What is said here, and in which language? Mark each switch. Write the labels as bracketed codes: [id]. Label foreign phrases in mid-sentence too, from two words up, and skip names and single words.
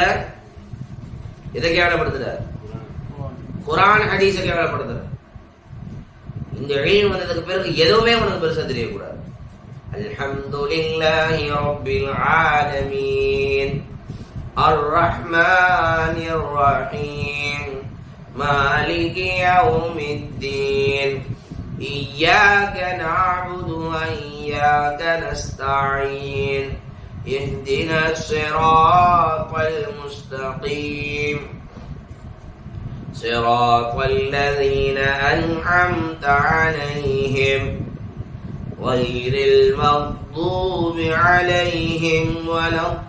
[ta] எதை கேவலப்படுத்துற? குர்ஆன் ஹதீஸை கேவலப்படுத்துற. இந்த இல்மு வந்ததுக்கு பிறகு எதுவுமே உனக்கு பெருசா தெரியக்கூடாது. [ar] الحمد لله رب العالمين الرحمن الرحيم مالك يوم الدين إياك نعبد وإياك نستعين اهدنا الصراط المستقيم صراط الذين أنعمت عليهم غير المغضوب عليهم ولا